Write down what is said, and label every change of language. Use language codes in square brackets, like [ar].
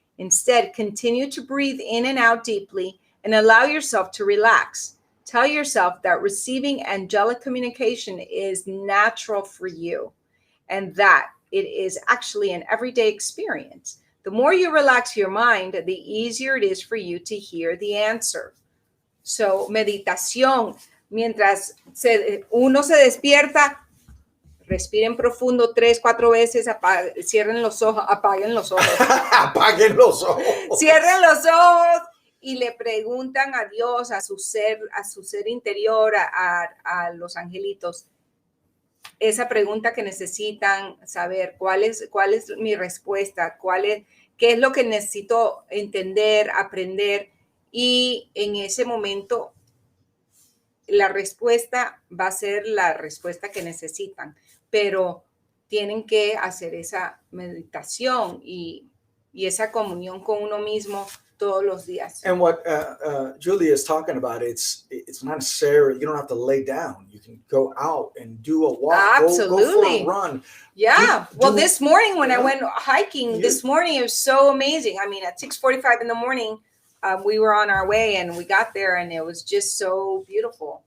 [en] Instead, continue to breathe in and out deeply and allow yourself to relax. Tell yourself that receiving angelic communication is natural for you and that it is actually an everyday experience. The more you relax your mind, the easier it is for you to hear the answer. [es] So, meditación. Mientras uno se despierta, respiren profundo 3-4 veces, cierren los ojos, apaguen los ojos. Apaguen los ojos. Cierren los ojos y le preguntan a Dios, a su ser interior, a los angelitos, esa pregunta que necesitan saber, ¿cuál es mi respuesta? ¿Qué es lo que necesito entender, aprender? Y en ese momento la respuesta va a ser la respuesta que necesitan, pero tienen que hacer esa meditación y esa comunión con uno mismo todos los días. [en] And what Julia is talking about, it's not necessary. You don't have to lay down. You can go out and do a walk. Absolutely. Go for a run. Yeah. This morning when I went hiking, this morning it was so amazing. I mean, at 6:45 in the morning, we were on our way and we got there and it was just so beautiful.